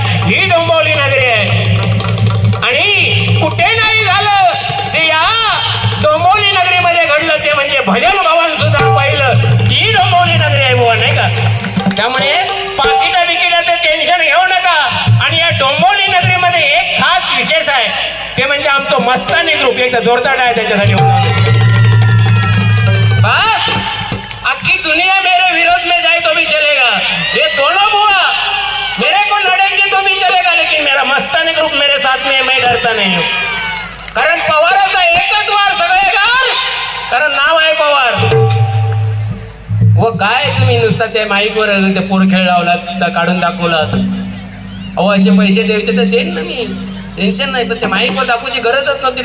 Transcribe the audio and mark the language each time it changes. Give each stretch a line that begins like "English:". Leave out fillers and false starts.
Marathi: ही डोंबिवली नगरी आहे. आणि कुठे नाही झालं ते या डोंबिवली नगरीमध्ये घडलं ते म्हणजे भजन भवन सुद्धा पाहिलं. ही डोंबिवली नगरी आहे बुवा नाही का. त्यामुळे पाकिटा बिकिटाचं टेन्शन घेऊ नका. आणि या डोंबिवली नगरीमध्ये एक खास विशेष आहे ते म्हणजे आमचं मस्तानी ग्रुप एकदा जोरदार आहे त्याच्यासाठी.
Hindi: बस अख्खी दुनिया मेरे विरोध में जाए तो भी चलेगा. ये दोनों बुआ मेरे को लड़ेंगे तो भी चलेगा लेकिन मेरा मस्तानी ग्रुप मेरे साथ में मैं डरता नहीं हूँ.
Marathi: कारण पवाराचा एकच वार सगळे गार कारण नाव आहे पवार. व काय तुम्ही नुसतं त्या माईकवर ते पोरखेळ लावलात काढून दाखवलात. अहो असे पैसे द्यायचे तर देईन ना मी टेन्शन नाही. पण त्या माईकवर दाखवायची गरजच नव्हती.